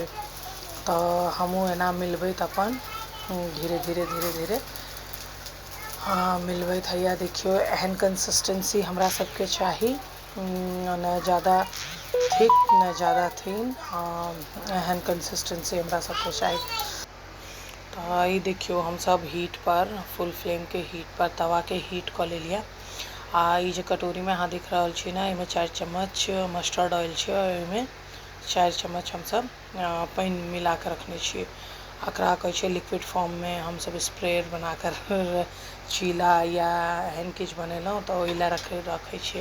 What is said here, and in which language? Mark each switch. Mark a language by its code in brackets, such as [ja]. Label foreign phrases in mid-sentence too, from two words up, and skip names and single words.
[mai] तो हमहूँ एना मिलबैत अपन धीरे धीरे धीरे धीरे मिलबैत हैया देखियो एहन कंसिस्टेंसी हमरा सबके चाही, न ज़्यादा थिक न ज़्यादा थिन, एहन कंसिस्टेंसी हमरा सबके चाही। तो ये देखियो हम सब हीट पर [en] full flame [mai] के हीट पर तवा के हीट कऽ लेलिए आ ई जे कटोरी में अहाँ देख रहल छी ना, एहिमे 4 चम्मच [en] mustard oil [mai] छै और एहिमे 4 चम्मच हम सब पानी मिला के रखने छियै। एकरा कहै छै [en] liquid form [mai] में हम सब स्प्रेड बना कर चीला या एहन किछु बनेलहुँ तो ओहि लए रखै छियै।